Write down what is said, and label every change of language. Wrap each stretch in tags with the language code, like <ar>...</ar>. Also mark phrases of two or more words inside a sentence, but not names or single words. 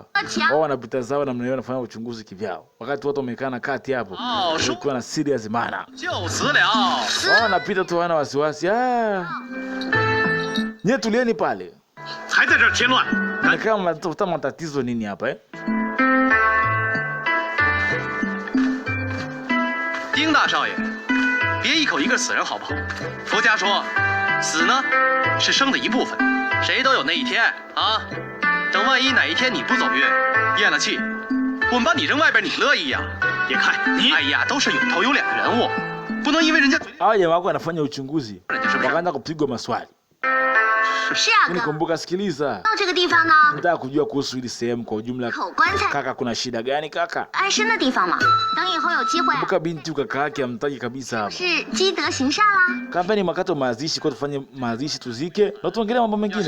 <sw>Wao wanapita zao na mnaona wanafanya uchunguzi kivyao. Wakati watu wamekaa na kati hapo, walikuwa na serious maana. Wao wanapita tu wana wasiwasi. Nyie tulieni pale. Kama mtafuta matatizo nini hapa</sw> <zh>丁大少爷，别一口一个死人好不好？佛家说，死呢是生的一部分，谁都有那一天啊。等万一哪一天你不走运，咽了气，我们把你扔外边，你乐意呀？别看你，哎呀，都是有头有脸的人物，不能因为人家嘴里。</zh> <sw>jamaa wako anafanya uchunguzi, wakaanza kupigwa maswali. Nikumbuka, sikiliza. Nataka kujua kuhusu hili sehemu kwa ujumla. Kaka, kuna shida gani kaka? Kumbuka binti kaka yake amtaki kabisa hapa. Kama ni makato mazishi, kwa tufanye mazishi tuzike na tuongelee mambo mengine.</sw>